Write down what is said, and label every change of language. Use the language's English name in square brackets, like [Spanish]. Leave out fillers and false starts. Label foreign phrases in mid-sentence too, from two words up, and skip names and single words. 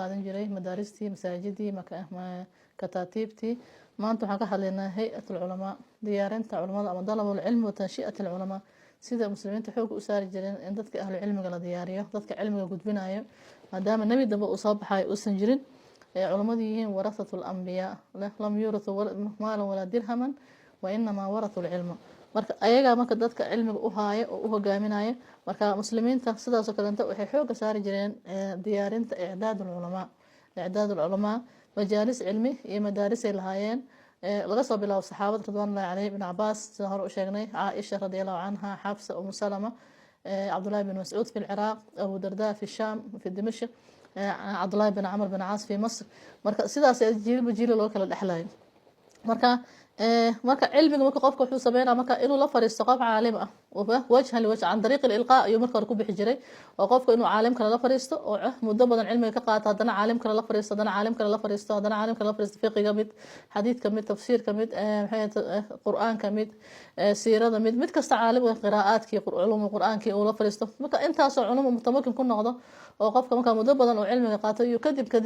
[Somali] qaadan jiray madaaristii masaajidii kataatiibtii maanta waxaan ka hadlaynaa [Arabic] هيئة العلماء [Somali] diyaarinta culimada ama [Arabic] طلب العلم وتنشئة العلماء [Somali] sida muslimiinta xoog u saari jireen in dadka ahlu cilmiga la diyaariyo dadka cilmiga gudbinayo maadaama nabi dambe uu soo baxay uusan jirin culimadu yihiin [Arabic] ورثة الأنبياء لم يورثوا مالاً ولا درهماً وإنما ورثوا العلم [Somali] marka ayaga marka dadka cilmiga u haayo oo u hogaaminayo marka muslimiinta sidaas oo kale waxay xoog saari jireen diyaarinta [Arabic] إعداد العلماء مجالس علم [Somali] iyo madaaris ay lahaayeen laga soo bilaabo saxaabada [Arabic] رضوان الله عليهم [Somali] ibn Cabbaas sida hore u sheegnay Caaisha [Arabic] رضي الله عنها [Somali] Xafsa Salama Abdullah bin Mas'ud [Arabic] في العراق [Somali] Abu Darda [Arabic] في الشام في دمشق [Somali] Abdullah bin Amr bin Aas [Arabic] في مصر [Somali] marka sidaas jiilba jiil loo kala dhaxlayo marka cilmiga marka qofka wuxuu sameeyaa marka inuu la fariisto qof caalim ah [Arabic] وجهاً لوجه عن طريق الإلقاء [Somali] iyo marka ku bixi jiray oo qofka inuu caalim kale la fariisto oo muddo badan cilmiga ka qaato hadana caalim kale la fariisto hadana caalim kale la fariisto hadana caalim kale la fariisto fiqiga mid xadiidka mid tafsiirka mid quraanka mid siirada mid kasta caalimka qiraa'aadkii [Arabic] علوم القرآن [Somali] oo la fariisto marka intaas oo culum mutamakin ku noqdo oo qofka marka muddo badan oo cilmiga qaato iyo kadib